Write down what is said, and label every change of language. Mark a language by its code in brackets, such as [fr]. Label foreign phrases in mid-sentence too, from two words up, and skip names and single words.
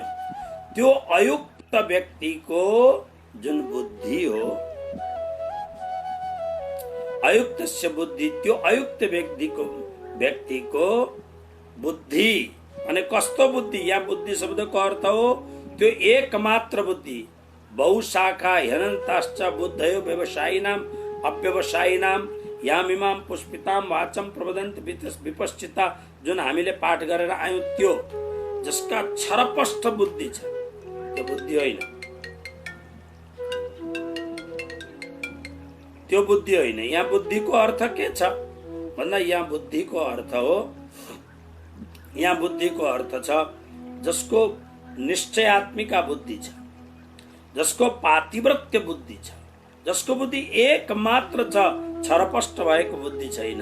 [ne] त्यो अयुक्त व्यक्तिको जुन बुद्धि हो, [sa] अयुक्तस्य बुद्धि, [ne] त्यो अयुक्त व्यक्तिको बुद्धि अनि कस्तो बुद्धि, यहाँ बुद्धि शब्दको अर्थ हो त्यो एकमात्र बुद्धि। [sa] बहुशाखा ह्यनन्ताश्च बुद्धयो व्यवसायिनाम अव्यवसायिनाम यामिमां पुष्पितां वाचम प्रवदन्ति विपश्चिता, [ne] जुन हामीले पाठ गरेर आयौं, त्यो जसका छरपष्ट बुद्धि छ, त्यो बुद्धि होइन, त्यो बुद्धि होइन। यहाँ बुद्धिको अर्थ के छ भन्दा यहाँ बुद्धिको अर्थ हो, यहाँ बुद्धिको अर्थ छ जसको निश्चयात्मिका बुद्धि छ, जसको पातिव्रत्य बुद्धि छ, जसको बुद्धि एक मात्र छ, छरपष्ट भएको बुद्धि छैन।